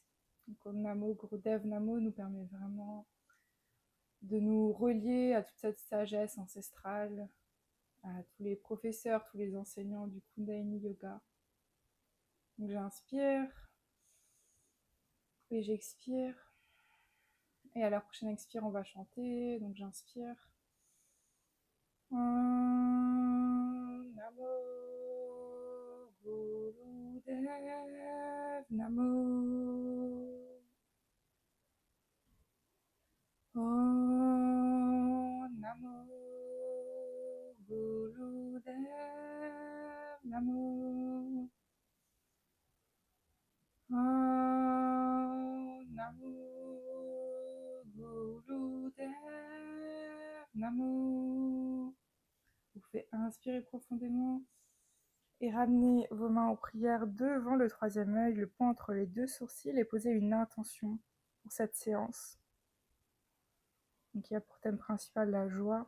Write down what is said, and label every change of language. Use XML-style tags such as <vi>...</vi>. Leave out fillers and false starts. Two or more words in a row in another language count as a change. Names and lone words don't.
<fr>Donc</fr> <sa>ॐ नमो गुरुदेव नमो</sa> <fr>nous permet vraiment de nous relier à toute cette sagesse ancestrale, à tous les professeurs, tous les enseignants du Kundalini Yoga. Donc j'inspire et j'expire. Et à la prochaine expire, on va chanter. Donc j'inspire.</fr> <sa>ॐ नमो गुरुदेव नमो. ॐ नमो गुरुदेव नमो. ॐ नमो गुरुदेव नमो.</sa> <fr>Vous faites inspirer profondément et ramenez vos mains en prière devant le troisième œil, le poing entre les deux sourcils, et posez une intention pour cette séance. Donc il y a pour thème principal la joie.</fr>